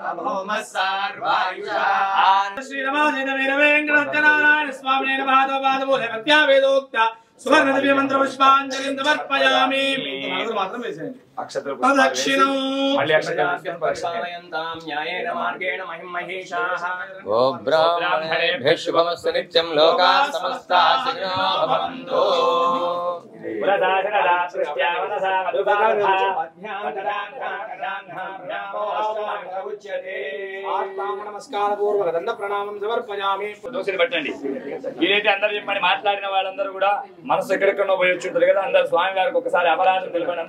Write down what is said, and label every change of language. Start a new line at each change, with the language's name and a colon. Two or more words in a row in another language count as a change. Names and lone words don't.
Sanskrit: శ్రీరమాజనవేంకటనారాయణ స్వామినే నమః వేదోక్త సువర్ణ దివ్య మంత్ర పుష్పాంజలిం సమర్పయామి
Telugu: మాత్రం వేసేయండి అక్షతలు ప్రదక్షిణం మళ్ళీ అక్షతలు
Sanskrit: ప్రక్షాళయంతాం న్యాయేన మార్గేణ మహిమహేషాః ఓ బ్రాహ్మణేభ్యః శుభమస్తు నిత్యం లోకాః సమస్తాః సుఖినో భవంతు నమస్కార పూర్వక దండ ప్రణామం సమర్పయామి.
Telugu: దోషులు పట్టండి. ఇదైతే అందరూ చెప్పండి. మాట్లాడిన వాళ్ళందరూ కూడా మనసు ఎక్కడెక్కడో పోయి వచ్చి ఉంటుంది కదా. అందరు స్వామి వారికి ఒకసారి అపరాధం తెలిపండి.